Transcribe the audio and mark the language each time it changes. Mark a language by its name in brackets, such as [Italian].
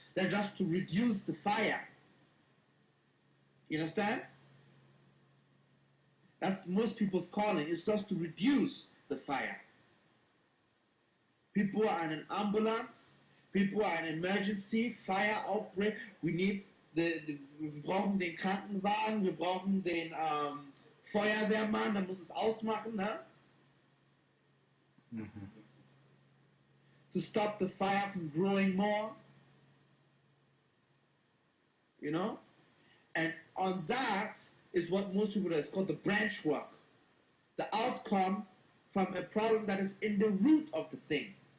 [English] They're just to reduce the fire. You understand? That's most people's calling. It's just to reduce the fire. People are in an ambulance. People are in emergency, fire outbreak. We need [German] wir brauchen den Krankenwagen, wir brauchen den Feuerwehrmann, der muss es ausmachen, ne? Mm-hmm. [English] To stop the fire from growing more. You know? And on that is what most people do. It's called the branch work. The outcome from a problem that is in the root of the thing.